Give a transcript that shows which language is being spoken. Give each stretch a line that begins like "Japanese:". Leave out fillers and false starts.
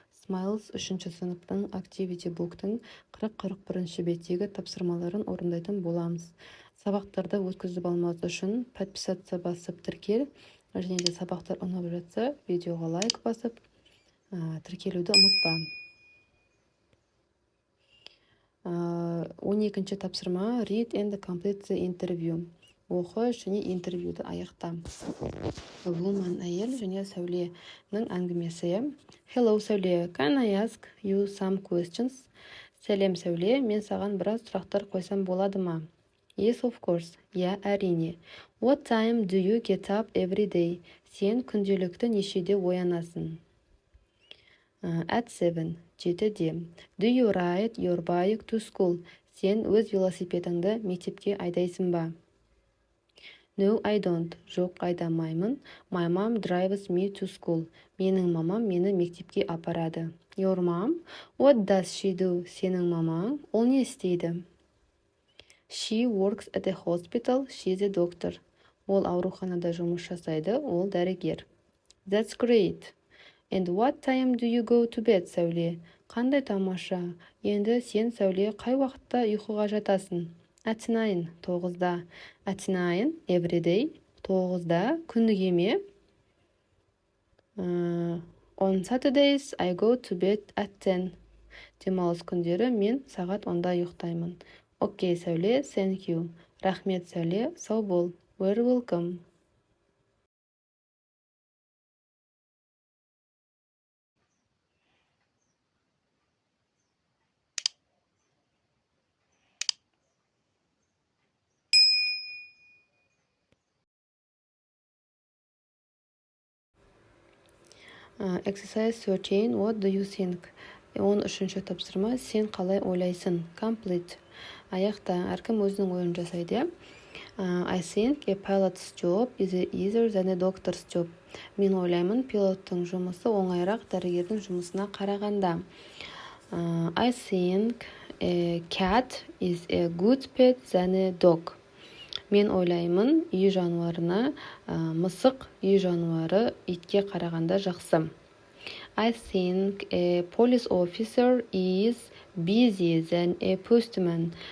Kazakh: Smiles 3-ші сыныптың Activity Book'тың 40-41 беттегі тапсырмаларын орындайтын боламыз. Сабақтарды өткізіп алмауыңыз үшін подписаться басып тіркел, және де сабақтар ұнап жатса, видеоға лайк басып, тіркелуді ұмытпа. 12-ші тапсырма
English: Read and complete the interview.
Kazakh: Оқы және интервьюді аяқта. Woman әйел және Сәуленің әңгімесі.
English: Hello Сәуле, can I ask you some questions?
Kazakh: Сәлем Сәуле, мен саған біраз сұрақтар қойсам болады ма?
English: Yes, of course.
Kazakh: Я, әрине.
English: What time do you get up every day?
Kazakh: Сен күнделікті нешеде оянасың?
English: At 7. 7-де. Do you ride your bike to school?
Kazakh: Сен өз велосипедіңді мектепке айдайсың ба?
English: No, I don't.
Kazakh: Жоқ, айдамаймын.
English: My mom drives me to school.
Kazakh: Менің мамам мені мектепке апарады.
English: Your mom? What does she do?
Kazakh: Сенің мамаң? Ол не істейді?
English: She works at a hospital. She's a doctor.
Kazakh: Ол ауруханада жұмыс жасайды. Ол дәрігер.
English: That's great. And what time do you go to bed, Сәуле?
Kazakh: Қандай тамаша. Енді сен, Сәуле, қай уақытта ұйқыға жатасың?
English: At 9, 9-да. At 9, every day.
Kazakh: 9-да, күніге ме?
English: On Saturdays, I go to bed at 10.
Kazakh: Демалыс күндері мен сағат 10-да ұйықтаймын. Окей, Сәуле,
English: thank you.
Kazakh: Рахмет, Сәуле, сау бол.
English: We're welcome. Exercise 13. What do you think?
Kazakh: 13-ші тапсырма. Сен қалай ойлайсың? Complete. Аяқта әркім өзінің ойын жасайды.
English: I think a pilot's job is easier than a doctor's job.
Kazakh: Мен ойлаймын, пилоттың жұмысы оңайырақ дәрігердің жұмысына қарағанда.
English: I think a cat is a good pet than a dog.
Kazakh: Мен ойлаймын, үй жануарына мысық үй жануары итке қарағанда жақсы.
English: I think a police officer is busier than a postman.